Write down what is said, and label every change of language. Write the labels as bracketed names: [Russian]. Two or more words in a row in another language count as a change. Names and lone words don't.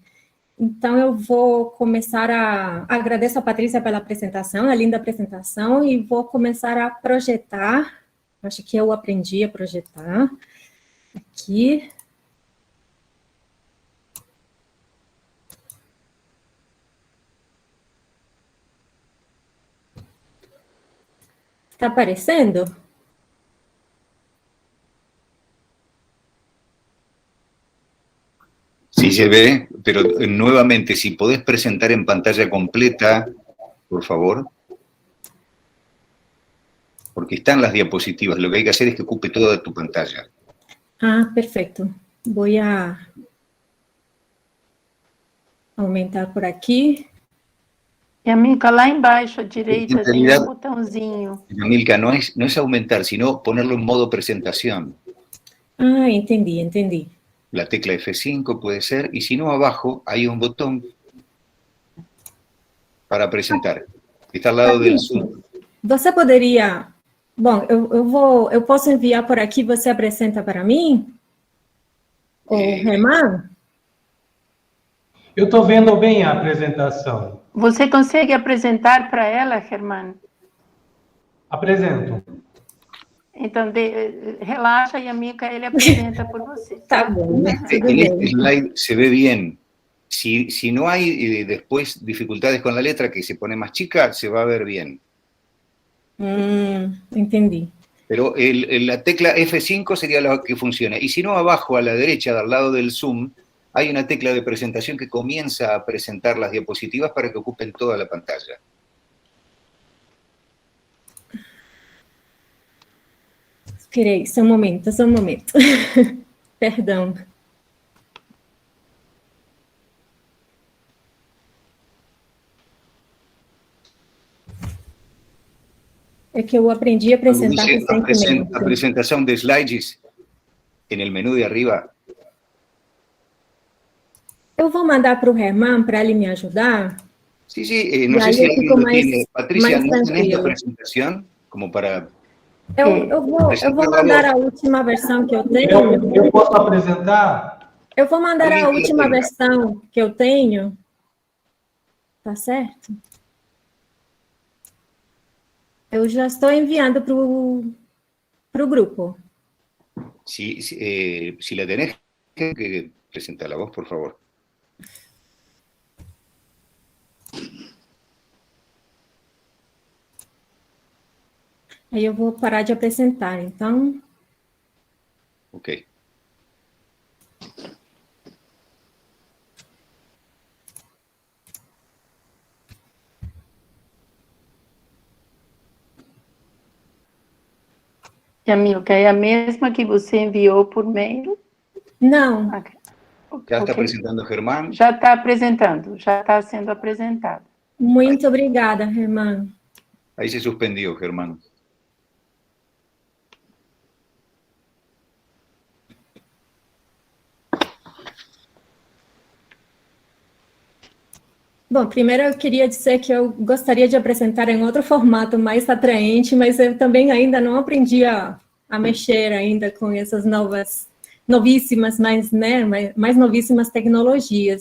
[Portuguese] Então, eu vou começar agradeço a Patrícia pela apresentação, a linda apresentação, e vou começar a projetar, acho que eu aprendi a projetar, aqui. ¿Está aparecendo? [Spanish] Sí se ve, pero nuevamente, si podés presentar en pantalla completa, por favor. Porque están las diapositivas, lo que hay que hacer es que ocupe toda tu pantalla. Ah, perfecto. Voy a aumentar por aqui. [Portuguese] Yamilka, lá embaixo à direita tem um botãozinho. Yamilka, [Spanish] no es aumentar, sino ponerlo en modo presentación. Ah, entendí. La tecla F5 puede ser, y si no, abajo hay un botón para presentar. Está al lado del Zoom. [Portuguese] Você poderia... Bom, eu posso enviar por aqui, você apresenta para mim? O Herman? Eu estou vendo bem a apresentação. Você consegue apresentar para ela, Herman? Apresento. Então, relaxa, Yamilka, ele apresenta por você. Tá bom. [Spanish] En este slide se ve bien. Si no hay después dificultades con la letra, que se pone más chica, se va a ver bien. Entendí. Pero la tecla F5 sería la que funciona. Y si no, abajo a la derecha, al lado del Zoom, hay una tecla de presentación que comienza a presentar las diapositivas para que ocupen toda la pantalla. [Portuguese] Esperei, só um momento. Perdão. É que eu aprendi a apresentar recentemente. A presentação de slides [Spanish] en el menú de arriba. [Portuguese] Eu vou mandar para o Herman para ele me ajudar. [Spanish] Sí, no sé si alguien lo tiene. Patricia, ¿no tenés la presentación? Como para... [Portuguese] Eu vou mandar a última versão que eu tenho. Eu posso apresentar? Eu vou mandar a última versão que eu tenho. Tá certo? Eu já estou enviando para o grupo. [Spanish] Si la tenés, que presentala vos, por favor. [Portuguese] Aí eu vou parar de apresentar, então. Ok. Yamilka, é a mesma que você enviou por mail? Não. Já está apresentando Germán? Já está apresentando, já está sendo apresentado. Muito obrigada, Germán. [Spanish] Ahí se suspendió, Germán. [Portuguese] Bom, primeiro eu queria dizer que eu gostaria de apresentar em outro formato mais atraente, mas eu também ainda não aprendi a mexer ainda com essas novíssimas, mais novíssimas tecnologias.